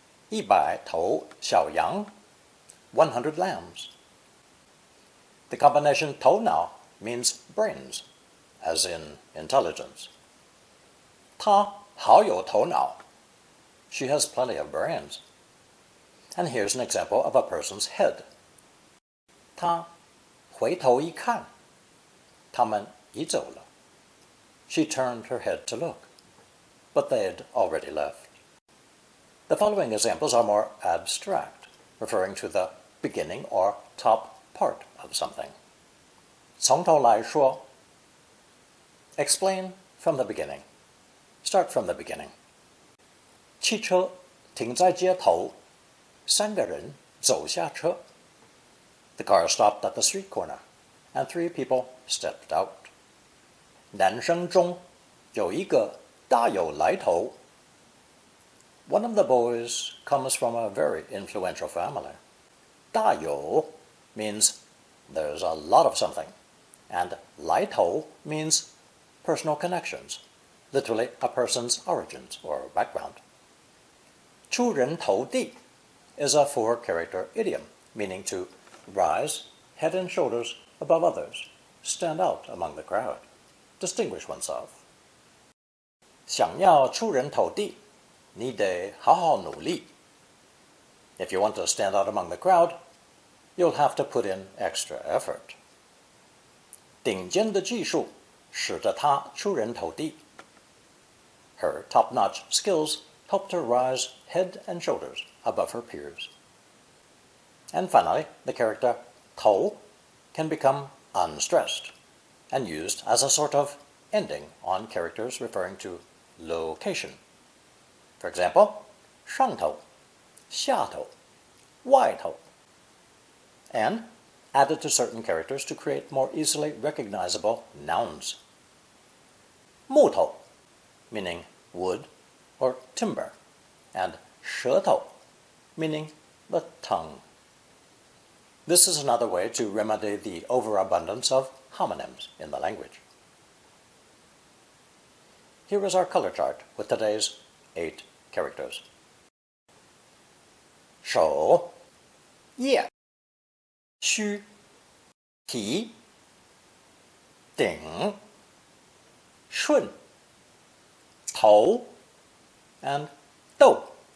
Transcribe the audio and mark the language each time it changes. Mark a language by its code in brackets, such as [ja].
[zh] 100头小羊, [en] 100 lambs. The combination 头脑 means brains, as in intelligence. [zh] 她好有头脑. [en] She has plenty of brains. And here's an example of a person's head. [zh] 她回头一看, 他们移走了. [en] She turned her head to look, but they'd already left. The following examples are more abstract, referring to the beginning or top part of something. [zh] 从头来说. [en] Explain from the beginning. Start from the beginning. [zh] 汽车停在街头，三个人走下车。 [en] The car stopped at the street corner, and 3 people stepped out. [zh] 男生中有一个大有来头。 [en] One of the boys comes from a very influential family. 大有 means there's a lot of something, and 来头 means personal connections, literally a person's origins or background. 出人头地 is a 4-character idiom, meaning to rise head and shoulders above others, stand out among the crowd, distinguish oneself. [zh] 想要出人头地，你得好好努力。 [en] If you want to stand out among the crowd, you'll have to put in extra effort. [zh] 顶尖的技术使得她出人头地。 [en] Her top-notch skills helped her rise head and shoulders above her peers. And finally, the character 头 can become unstressed and used as a sort of ending on characters referring to location. For example, 上头, 下头, 外头, and added to certain characters to create more easily recognizable nouns. 木头, meaning wood or timber, and 舌头, meaning the tongue. This is another way to remedy the overabundance of homonyms in the language. Here is our color chart with today's 8 characters. 手, 叶, 须, 提, 顶, 顺, 头, and 豆.